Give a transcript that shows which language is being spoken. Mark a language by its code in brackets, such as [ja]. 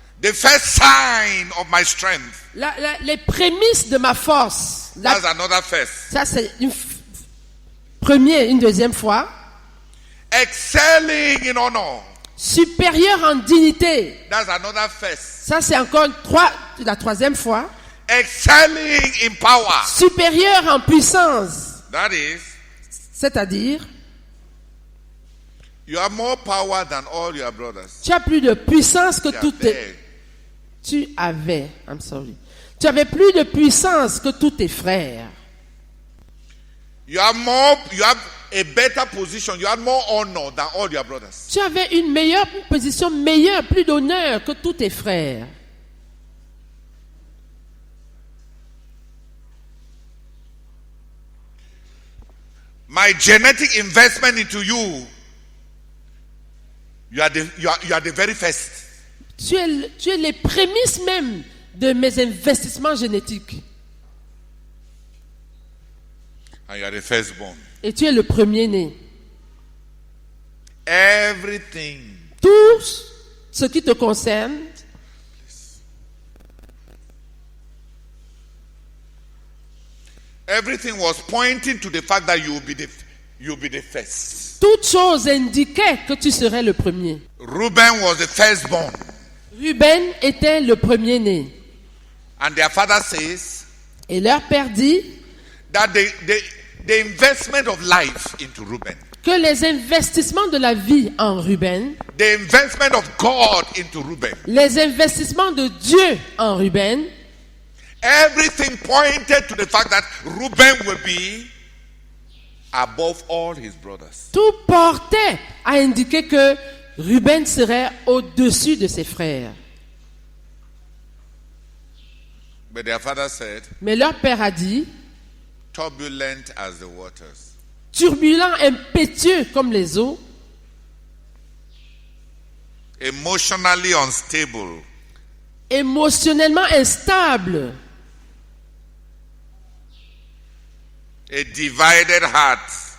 [en] The first sign of my strength. [fr] Les prémices de ma force. [en] That's another first. [fr] Ça c'est une deuxième fois. [en] Excelling in honor. [fr] Supérieur en dignité. [en] That's another first. [fr] Ça c'est encore la troisième fois. [en] Excelling in power. [fr] Supérieur en puissance. [en] That is, [fr] c'est-à-dire, [en] you have more power than all your brothers. [fr] tu as plus de puissance que tous tes... [en] There. [fr] Tu avais plus de puissance que tous tes frères. [en] You have a better position. You have more honor than all your brothers. [fr] Tu avais une position meilleure, plus d'honneur que tous tes frères. [en] My genetic investment into you, you are the very first. [fr] Tu es les prémices même de mes investissements génétiques. [en] And you are the firstborn. [fr] Et tu es le premier-né. [en] Everything. [fr] Tout ce qui te concerne, [en] Everything was pointing to the fact that you'll be the first. [fr] toute chose indiquait que tu serais le premier. [en] Reuben was the firstborn. [fr] Ruben était le premier-né. [en] And their father says [fr] Et leur père dit [en] that the investment of life into Reuben, [fr] que les investissements de la vie en Ruben, [en] the investment of God into Reuben, [fr] les investissements de Dieu en Ruben, [en] everything pointed to the fact that Reuben will be above all his brothers. [fr] Tout portait à indiquer que Ruben serait au-dessus de ses frères. [en] But their father said, [fr] Mais leur père a dit, [en] turbulent as the waters, [fr] turbulent, impétueux comme les eaux, [en] emotionally unstable, [fr] émotionnellement instable, [en] a divided heart,